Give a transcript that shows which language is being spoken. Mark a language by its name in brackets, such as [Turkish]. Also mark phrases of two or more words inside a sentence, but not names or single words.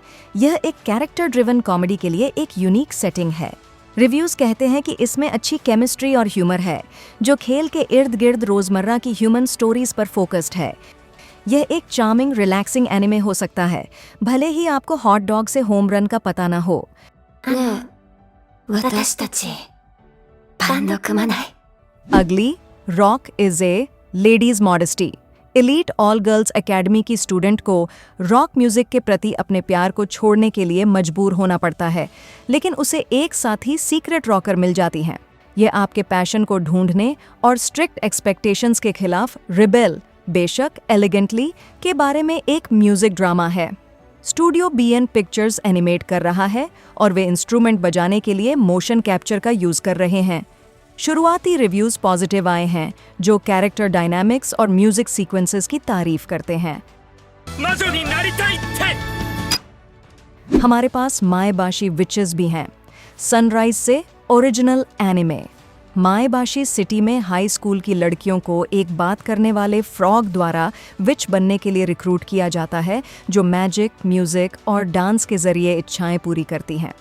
[Hindi] यह एक [English] character driven comedy [Hindi] के लिए एक यूनिक सेटिंग है। रिव्यूज कहते हैं कि इसमें अच्छी केमिस्ट्री और ह्यूमर है जो खेल के इर्द गिर्द रोजमर्रा की [English] human stories [Hindi] पर फोकस्ड है। यह एक [English] charming relaxing anime [Hindi] हो सकता है, भले ही आपको [English] hot dog [Hindi] से [English] home run [Hindi] का पता ना हो। [Japanese] ねえ、私たちバンド組まない？ [Hindi] अगली रॉक इज ए लेडीज मॉडेस्टी। [English] elite all girls academy [Hindi] की स्टूडेंट को [English] rock music [Hindi] के प्रति अपने प्यार को छोड़ने के लिए मजबूर होना पड़ता है, लेकिन उसे एक साथ ही [English] secret rocker [Hindi] मिल जाती हैं। ये आपके पैशन को ढूंढने और [English] strict expectations [Hindi] के खिलाफ रिबेल, बेशक एलिगेंटली, के बारे में एक [English] music drama [Hindi] है। स्टूडियो BN पिक्चर्स एनिमेट कर रहा है और वे इंस्ट्रूमेंट बजाने के लिए [English] motion capture [Hindi] का यूज कर रहे हैं। शुरुआती रिव्यूज पॉजिटिव आए हैं जो [English] character dynamics [Hindi] और [English] music sequences [Hindi] की तारीफ करते हैं। [Japanese] 魔女になりたいって [Hindi] हमारे पास माएबाशी विचेस भी हैं। सनराइज से [English] original anime. [Hindi] माएबाशी सिटी में [English] high school [Hindi] की लड़कियों को एक बात करने वाले फ्रॉग द्वारा विच बनने के लिए रिक्रूट किया जाता है जो मैजिक, म्यूजिक और डांस के जरिए इच्छाएं पूरी करती हैं।